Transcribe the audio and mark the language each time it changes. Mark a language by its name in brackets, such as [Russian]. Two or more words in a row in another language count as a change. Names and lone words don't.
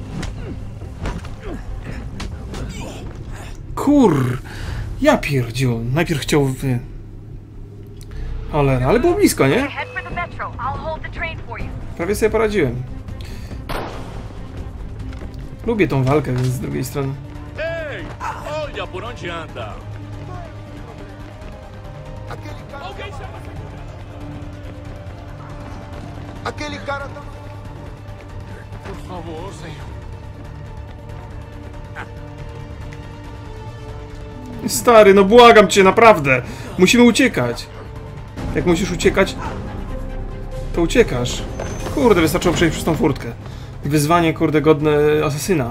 [Polish] Ja pierdziu. Najpierw chciał... Cholera, ale było blisko, nie? Prawie sobie poradziłem. Lubię tą walkę z drugiej strony. [Portuguese] Hey, olha por onde anda. Aquele cara tá... Por favor, senhor. [Polish] Stary, no błagam cię, naprawdę. Musimy uciekać. Jak musisz uciekać, to uciekasz. Kurde, wystarczyło przejść przez tą furtkę. Wyzwanie, kurde, godne asasyna.